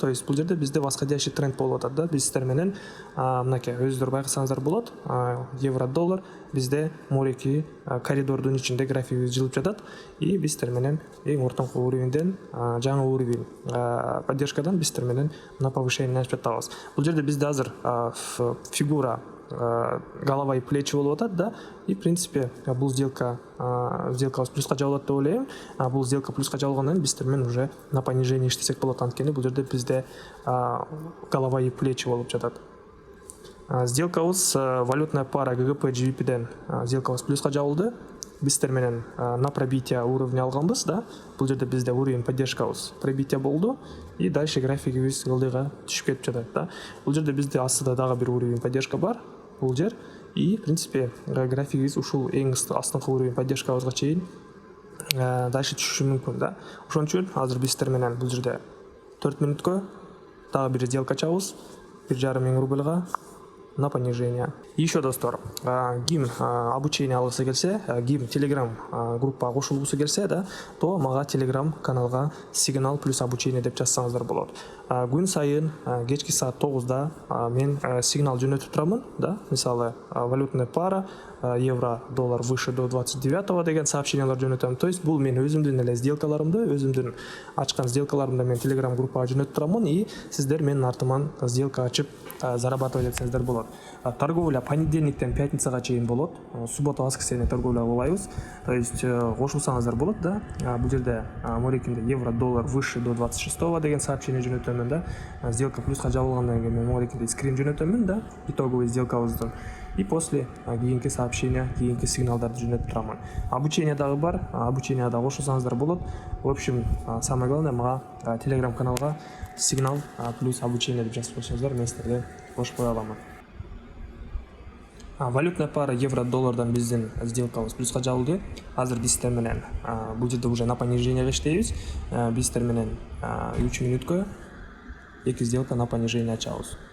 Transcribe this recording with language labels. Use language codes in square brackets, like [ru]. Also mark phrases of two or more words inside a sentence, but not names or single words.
[ky] То есть бул жерде бизде [ru] восходящий тренд [ky] болуп атат да. Биз сиздер менен мынакей өзүңүздөр байкасаңыздар болот. Евро-доллар бизде мореки коридордун ичинде графигибиз жылып жатат и биз сиздер менен эң ортоңку уровеньден жаңы [ru] уровень поддержкадан [ky] биз сиздер менен [ru] на повышение [ky] ачып жатабыз. Бул жерде бизде азыр [ru] фигура голова и плечи [ky] болуп атат да. [ru] И в принципе [ky] бул сделкабыз плюска жабылат деп ойлойм. Бул сделка плюска жабылгандан кийин биз сиздер менен [ru] уже на понижение [ky] иштесек болот. Анткени бул жерде бизде [ru] голова и плечи [ky] болуп жатат. Сделкабыз [ru] валютная пара [ky] ГГП GBP'ден сделкабыз плюска жабылды. Биз сиздер менен [ru] на пробитие уровня [ky] алганбыз да. Бул жерде бизде [ru] уровень поддержкабыз [ky] пробитие болду [ru] и дальше [ky] графигибиз ылдыйга түшүп кетип жатат да. Бул жерде бизде астыда дагы бир [ru] уровень поддержка [ky] бар. Бул жер [ru] и в принципе [ky] графигибиз ушул эң астыңкы [ru] уровень поддержкабызга [ky] чейин дальше түшүшү мүмкүн да. Ошон үчүн азыр биз сиздер менен бул жерде 4 минутка дагы бир сделка ачабыз 1,5 миң рубльга [ru] на понижение. [ky] Еще, достор, ким обучение алгысы келсе, ким телеграм группага кошулгусу келсе, да, то мага телеграм каналга сигнал плюс обучение деп жазсаңыздар болот. Күн сайын кечки саат 9-да мен сигнал жөнөтүп турамын, да. Мисалы, [ru] валютная пара [ky] евро-доллар [ru] выше до 29 [ky] деген сообщениялар жөнөтөм. То есть бул мен өзүмдүн эле сделкаларымды, өзүмдүн ачкан сделкаларымды мен телеграм группага жөнөтүп турамын и сиздер менин артыман сделка ачып зарабатывать этсеңиздер болот. Торговля понедельниктен пятницага чейин болот. [ru] Суббота, воскресенье [ky] торговля кылбайбыз. То есть кошулсаңыздар болот да. Бул жерде морекинде евро-доллар [ru] выше до 26 [ky] деген сообщение жөнөтөмүн да. Сделка плюска жабылгандан кийин мен морекинде скрин жөнөтөмүн да. Итоговый сделкабыздын. [ru] И после [ky] кийинки сообщение, кийинки сигналдарды жөнөтүп турамын. Обучение дагы бар. Обучение дагы кошулсаңыздар болот. [ru] В общем, самое главное [ky] мага телеграм каналга сигнал плюс обучение деп жазып койсоңуздар, мен сиздерге кошуп кое аламын. [ru] Валютная пара [ky] евро-доллардан биздин сделкабыз плюска жабылды. Азыр биз сиздер менен бул жерде [ru] уже на понижение [ky] иштейбиз. Биз сиздер менен 3 минутка 2 сделка [ru] на понижение [ky] ачабыз.